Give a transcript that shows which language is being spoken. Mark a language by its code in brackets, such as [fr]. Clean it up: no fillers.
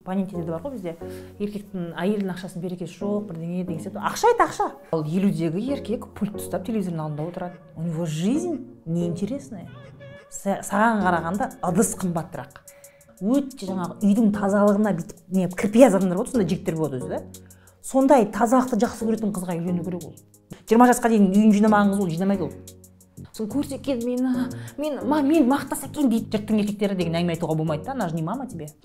[kk] понятиеде бар ғой бізде, еркектің әйелдің ақшасын берекесі жоқ, бірдеңе деген сияқты. Ақша это ақша. Ал 50-дегі еркек пульт ұстап телевизордың алдында отырады. [ru] У него жизнь неинтересная. [kk] Саған қарағанда ыдыс қымбаттырақ. Өте жаңағы үйдің тазалығына бүйтіп кірпияз адамдар болады, сондай жігіттер болады өзі, да? Сондай тазалықты жақсы көретін қызға үйлену керек ол. 20 жасқа дейін үйін жинамаған қыз ол жинамайды ол. Сон көрсе екен мен мақтаса екен дейді жұрттың еркектері деген әңгіме айтуға болмайды да, [ru] она же не мама тебе.